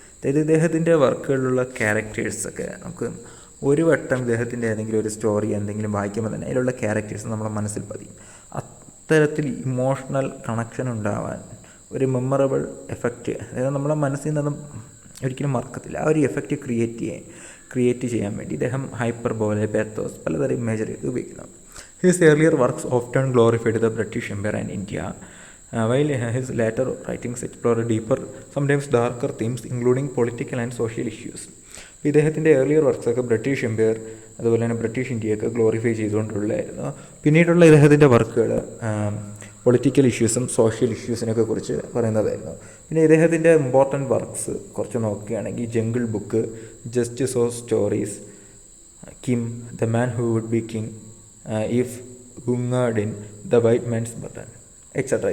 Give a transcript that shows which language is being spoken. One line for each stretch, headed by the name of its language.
Malayalam: അതായത് ഇദ്ദേഹത്തിൻ്റെ വർക്കുകളിലുള്ള ക്യാരക്ടേഴ്സൊക്കെ നമുക്ക് ഒരു വട്ടം ഇദ്ദേഹത്തിൻ്റെ ഏതെങ്കിലും ഒരു സ്റ്റോറി എന്തെങ്കിലും വായിക്കുമ്പോൾ തന്നെ അതിലുള്ള ക്യാരക്ടേഴ്സ് നമ്മുടെ മനസ്സിൽ പതിയും. അത്തരത്തിൽ ഇമോഷണൽ കണക്ഷൻ ഉണ്ടാവാൻ ഒരു മെമ്മറബിൾ എഫക്റ്റ്, അതായത് നമ്മളെ മനസ്സിൽ നിന്നും ഒരിക്കലും മറക്കത്തില്ല, ആ ഒരു എഫക്റ്റ് ക്രിയേറ്റ് ചെയ്യാൻ വേണ്ടി ഇദ്ദേഹം ഹൈപ്പർബോലെ, പാത്തോസ്, പലതരം ഇമേജറി ഉപയോഗിക്കുന്നു.
English: His earlier works often glorified the British empire and India, while his later writings explore deeper, sometimes darker themes including political and social issues.
Malayalam: ഇദ്ദേഹത്തിൻ്റെ ഏർലിയർ വർക്ക്സൊക്കെ ബ്രിട്ടീഷ് എംപയർ അതുപോലെ തന്നെ British ഇന്ത്യയൊക്കെ glorify ചെയ്തുകൊണ്ടുള്ളതായിരുന്നു. പിന്നീടുള്ള ഇദ്ദേഹത്തിൻ്റെ വർക്കുകൾ political ഇഷ്യൂസും social ഇഷ്യൂസിനൊക്കെ കുറിച്ച് പറയുന്നതായിരുന്നു. പിന്നെ ഇദ്ദേഹത്തിൻ്റെ important works കുറച്ച് നോക്കുകയാണെങ്കിൽ jungle book, just so stories, Kim, the man who would be king, if ഗുങ്ങാഡിൻ, the white man's button, etcetera.